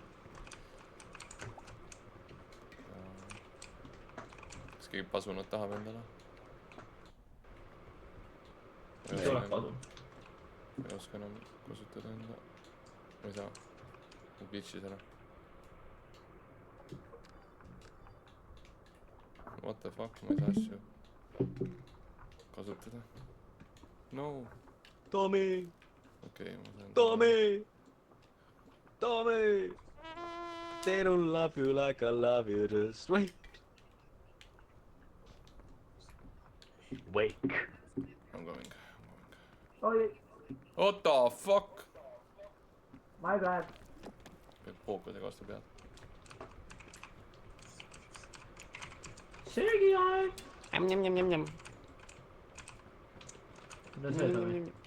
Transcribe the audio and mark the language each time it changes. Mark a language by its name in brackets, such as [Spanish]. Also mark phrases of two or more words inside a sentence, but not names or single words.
[Estonian] Kas keegi pasunat tahab endale? Mis oleks pasun? Ei oska enam kasutada enda. Ma ei saa. Ma glitchis ära. [English] What the fuck, [Estonian] ma ei saa asju kasutada. No. Tomi! Okei, ma saan... Tomi! [English] They don't love you like I love you, just wait. Wake. I'm going. [Estonian] Oi, [English] What the fuck? my bad. [Estonian] Peab fookusega vastu pead. Seegi aeg. Njam. Mida see Tomi?